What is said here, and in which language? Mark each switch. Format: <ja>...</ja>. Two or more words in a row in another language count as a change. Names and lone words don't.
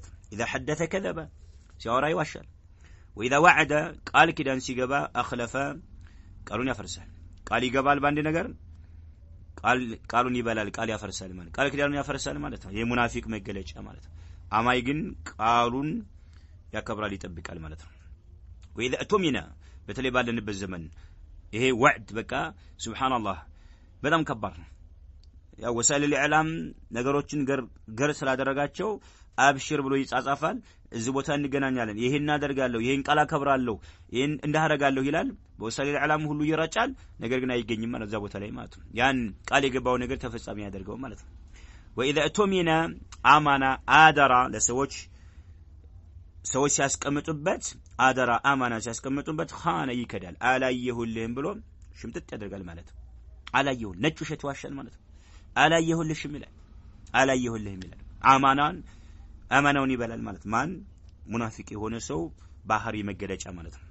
<am>ነው</am> <ar>اذا حدث كذب</ar> <am>ሲያወራ ይዋሻል</am> <ar>واذا وعد</ar> <am>ቃል ኪዳን ሲገባ አخلف ቃሉን ያፈርሳል ቃል ይገባል ባንድ ነገር ቃሉን ይበላል ቃል ያፈርሳል ማለት ቃል ኪዳኑን ያፈርሳል ማለት ነው የሙናፊቅ መገለጫ ማለት ነው አማይ ግን ቃሉን ያከብራል ይጠብቃል ማለት ነው</am> <ar>واذا اؤتمن</ar> <am>በተለይ ባለንበት ዘመን ይሄ ወዕድ በቃ ሱብሃንአላህ በጣም ከባድ ነው ያው</am> <ar>وسائل الإعلام</ar> <am>ነገሮችን ገር ስላደረጋቸው አብሽር ብሎ ይጻጻፋል እዚህ ቦታ እንገናኛለን ይሄን እናደርጋለሁ ይሄን ቃል አከብራለሁ ይሄን እንዳደረጋለሁ ይላል በወሳይል الإعلام ሁሉ ይራጫል ነገር ግን አይገኝም ማለት እዛ ቦታ ላይ ማለት ነው ያን ቃል የገባው ነገር ተፈጻሚ ያደርገው ማለት ነው</am> <ar>واذا اؤتمن امانه</ar> <am>አደራ ለሰዎች ሲያስቀምጡበት አደራ አማና ሲያስቀምጡበት ኻነ ይከዳል አላየሁልህም ብሎ ሽምጥጥ ያደርጋል ማለት አላየሁ ነጭ ውሸት ዋሻል ማለት አላየሁልሽም ይላል አላየሁልህም ይላል አማናን አማናውን ይበላል ማለት ማን ሙናፊቅ የሆነ ሰው ባህሪ መገለጫ ማለት ነው</am>